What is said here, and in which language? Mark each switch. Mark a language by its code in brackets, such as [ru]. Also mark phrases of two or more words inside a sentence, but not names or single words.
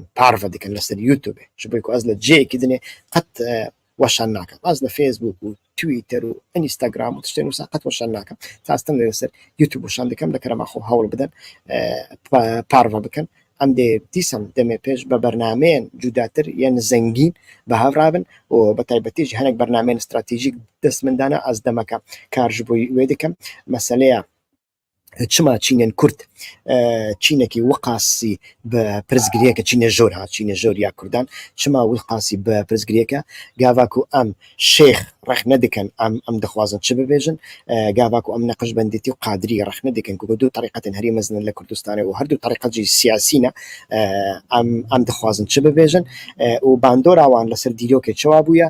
[ku] parve dikin li ser YouTubeê ji bo ku ez li ciyekî dinê qet weşan nakim ez li Facebook û Twitter û Instagram û tiştên wisa qet weşan nakim tastin li ser YouTube weşan dikim li kerema xwe hewl bidin parve bikin em dê dîsan demê pêş bi bernameyên cudatir yên zengîn bi hev rabin û bi taybetî jî hinek bernameyên stratejîk dest min dane ez demeka kar ji bo wê dikim meseleya çima çînên Kurd چینێکی وەقاسی بە پرزگریەکە چینە ژۆر ها چینە ژۆر یا کوردان چما وقاسی بە پرزگریەکە گاواکو ئەم شێخ ڕەخ نەدەکەن ئەم دەخوازن چ ببێژن گاواکو ئەم نەقشبەندێتی و قادری ڕەخ نەدەکەن کو دوو طریقەتن هەری مەزنن لە کوردستانە و هەردوو طریقەتی سیاسینە ئەم دەخوازن چ ببێژن و باندۆراوان لەسەر دیرۆکێ چوا بووە